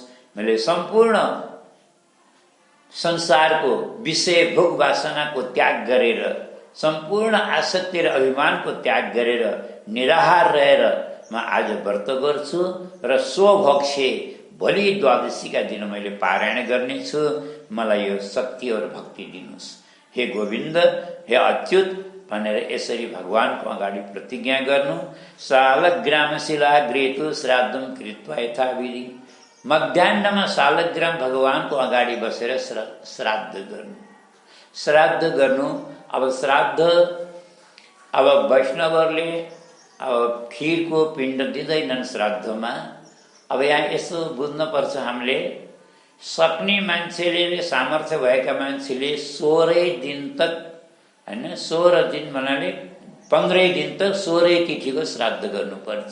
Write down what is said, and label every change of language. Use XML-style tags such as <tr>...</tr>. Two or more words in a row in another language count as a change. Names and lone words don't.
<ne>मैले सम्पूर्ण संसारको विषय भोग वासनाको त्याग गरेर, सम्पूर्ण आसक्ति र अभिमानको त्याग गरेर निराहार रहेर म आज व्रत गर्छु र स्वभोक्षे भोलि द्वादशीका दिन मैले पारायण गर्नेछु। मलाई यो शक्ति और भक्ति दिनुहोस्। हे गोविन्द, हे अच्युत भनेर यसरी भगवानको अगाडि प्रतिज्ञा गर्नु।</ne> <sa>शालग्राम शिलाग्रेतु श्राद्धम कृत्वा यथाविधि।</sa> <ne>मध्याह्नमा शालग्राम भगवानको अगाडि बसेर श्राद्ध गर्नु। श्राद्ध गर्नु। अब श्राद्ध, अब वैष्णवहरूले अब खिरको पिण्ड दिँदैनन् श्राद्धमा। अब यहाँ यसो बुझ्नुपर्छ हामीले, सक्ने मान्छेले, सामर्थ्य भएका मान्छेले 16 दिन तक हैन, 16 दिन भन्नाले 15 दिन तक 16 तिथिको श्राद्ध गर्नुपर्छ।</ne>